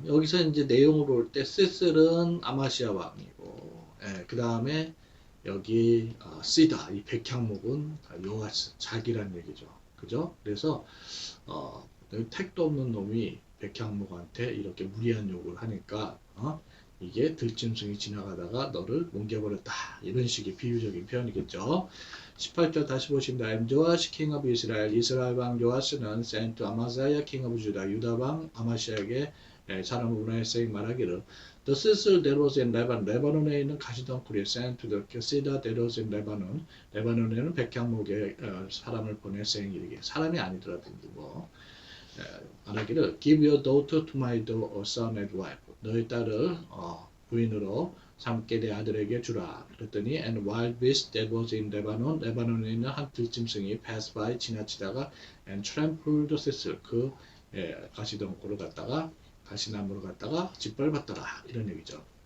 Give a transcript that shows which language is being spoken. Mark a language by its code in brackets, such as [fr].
[ko] 여기서 이제 내용으로 올 때 thistle은 아마시아 왕이고, 그 다음에 여기 씨다, 이 백향목은 요아스, 자기란 얘기죠. 그죠? 그래서 택도 없는 놈이 백향목한테 이렇게 무리한 욕을 하니까 이게 들짐승이 지나가다가 너를 뭉개버렸다, 이런 식의 비유적인 표현이겠죠. 18절 다시 보십니다. [en] And Joash king of Israel, [ko] 이스라엘 왕 요아스는 [en] sent to Amaziah king of Judah, [ko] 유다 왕 아마시아에게 사람을 보내서 말하기를 [en] The thistle that was in Lebanon, [ko] 레바논에 있는 가시덩굴이 [en] sent to the cedar that was in Lebanon, [ko] 레바논에는 백향목에 사람을 보내서 이르게, 사람이 아니더라든지 말하기를 [en] give your daughter to my son as wife, [ko] 너의 딸을 부인으로 삼게 내 아들에게 주라. 그랬더니 [en] and wild beast that was in Lebanon, [ko] 레바논에 있는 한 들짐승이 [en] pass by, [ko] 지나치다가 [en] and trampled the thistle, [ko] 그 가시덩굴을 갖다가 가시나무를 갖다가 짓밟았더라, 이런 얘기죠.